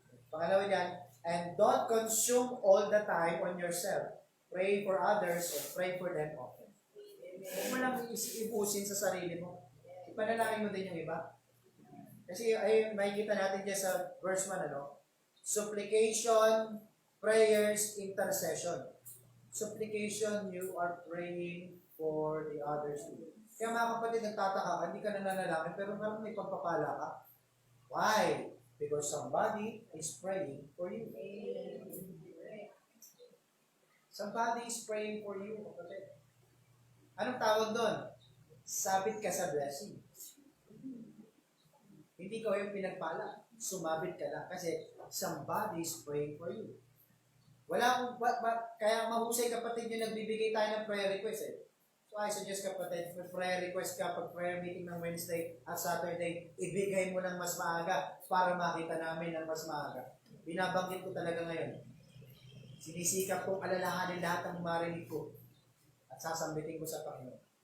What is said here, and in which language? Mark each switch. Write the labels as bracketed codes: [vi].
[tl] Pangalawa dyan, [en] and don't consume all the time on yourself. Pray for others and pray for them often. [tl] Huwag mo lang ibusin sa sarili mo. Ipanalangin mo din yung iba. Kasi ay makikita natin dyan sa verse 1, ano? [en] Supplication, prayers, intercession. Supplication, you are praying for the others too. [tl] Kaya mga kapatid, nagtataka ka, hindi ka nananalangin, pero parang may pagpapala ka. Why? [en] Because somebody is praying for you. Somebody is praying for you, kapatid. [tl] Anong tawag doon? Sabit ka sa blessing. Hindi ko yung pinagpala. Sumabit ka lang kasi [en] somebody is praying for you. [tl] Wala akong, kaya mahusay kapatid yung nagbibigay tayo ng prayer request eh. [en] So I suggest [tl] kapatid, may prayer request ka pag prayer meeting ng Wednesday at Saturday, ibigay mo ng mas maaga para makita namin ng mas maaga. Binabanggit ko talaga ngayon. Sinisikap kong alalahanin lahat ng marinig ko at sasambitin ko sa Panginoon.